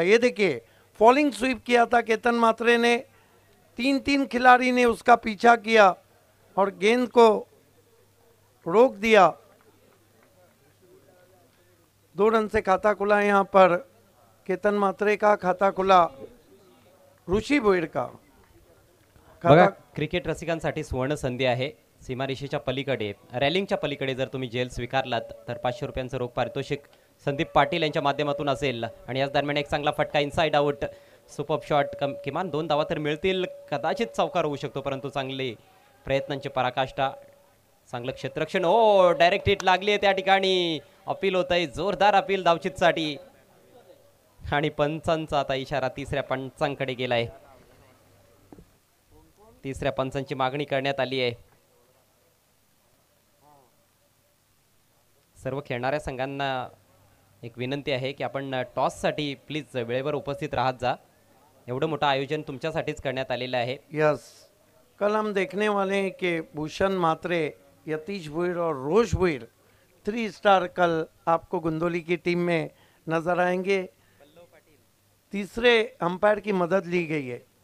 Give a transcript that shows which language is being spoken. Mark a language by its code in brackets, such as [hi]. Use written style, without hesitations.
[hi] ये देखिए falling SVEEP किया था केतन मात्रे ने, 3-3 खिलाड़ी ने उसका पीछा किया और गेंद को रोक दिया। 2 रन से खाता खुला यहाँ पर केतन मात्रे का, खाता खुला ऋषि भोईर का। [mr] बघा, क्रिकेट रसिकांसाठी सुवर्ण संधी आहे। सीमारेषेच्या पलीकडे, रॅलिंगच्या पलीकडे जर तुम्ही जेल स्वीकारलात तर 500 रुपयांचं रोख पारितोषिक संदीप पाटील यांच्या माध्यमातून असेल। आणि याच दरम्यान एक चांगला फटका इनसाइड आउट, सुपर शॉट, किमान 2 धावा तर मिळतील, कदाचित चौकार होऊ शकतो, परंतु चांगले प्रयत्नांची पराकाष्ठा, चांगलं क्षेत्ररक्षण। ओ, डायरेक्ट हिट लागली आहे त्या ठिकाणी, अपील होत आहे, जोरदार अपील धावचीतसाठी। आणि पंचांचा आता इशारा तिसऱ्या पंचांकडे गेलाय, तिसऱ्या पंचांची मागणी करण्यात आली आहे। सर्व खेळणाऱ्या संघांना एक विनंती आहे की आपण टॉस साठी प्लीज वेळेवर उपस्थित राहत जा। एवढं मोठं आयोजन तुमच्यासाठीच करण्यात आलेलं आहे। [hi] यस, कल हम देखने वाले हैं कि भूषण मात्रे, यतीश भुईर और रोश भुईर 3 स्टार कल आपको गुंदोली की टीम में नजर आएंगे। तीसरे अंपायर की मदद ली गई है।